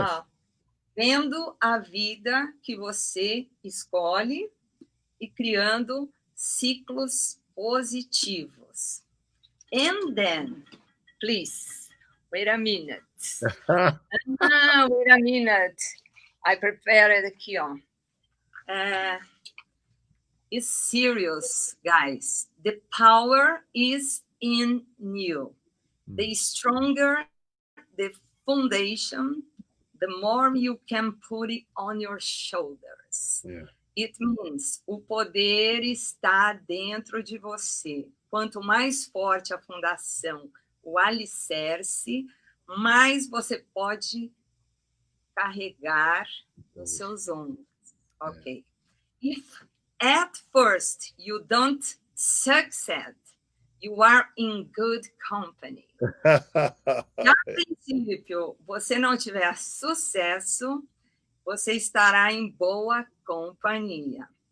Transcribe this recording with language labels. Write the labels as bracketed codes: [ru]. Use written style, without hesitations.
[pt] Ah, vendo a vida que você escolhe e criando ciclos positivos. [en] And then, please, wait a minute. Wait a minute. I prepared [pt] aqui, ó. [en] It's serious, guys. The power is in you. The stronger the foundation, the more you can put it on your shoulders. Yeah. It means [pt] o poder está dentro de você. Quanto mais forte a fundação, o alicerce, mais você pode carregar nos seus ombros. [en] Ok. If at first you don't succeed, you are in good company. [pt] Se a princípio você não tiver sucesso, você estará em boa companhia.